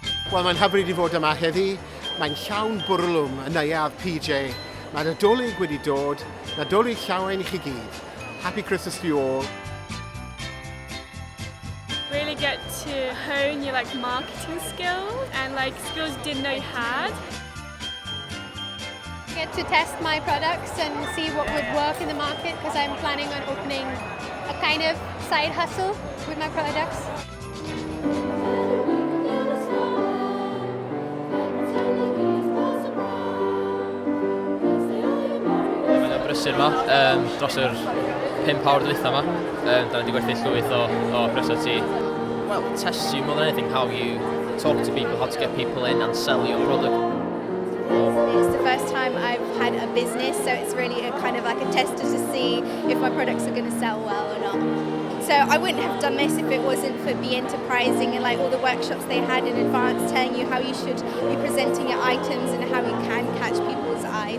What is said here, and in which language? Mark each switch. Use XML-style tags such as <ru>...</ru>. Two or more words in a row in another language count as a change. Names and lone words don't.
<cy>Wel, mae'n hyfryd i fod yma heddi. Mae'n llawn bwrlwm y neuadd PJ. Mae Nadolig wedi dod. Nadolig llawen i chi gyd.</cy> <en>Happy Christmas to you all. Really get to hone your marketing skills and skills you didn't know you had. Get to test my products and see what would work in the market because I'm planning on opening a kind of side hustle with my products.</en> <cy>Mae'n brysur yma dros yr 5 awr dwytha yma. Da ni wedi gwerthu llwyth o brysau ti.</cy> <en>Well, it tests you more than anything how you talk to people, how to get people in and sell your product. It's the first time I've had a business, so it's really a kind of like a tester to see if my products are going to sell well or not. So I wouldn't have done this if it wasn't for Be Enterprising and all the workshops they had in advance telling you how you should be presenting your items and how you can catch people's eyes.</en>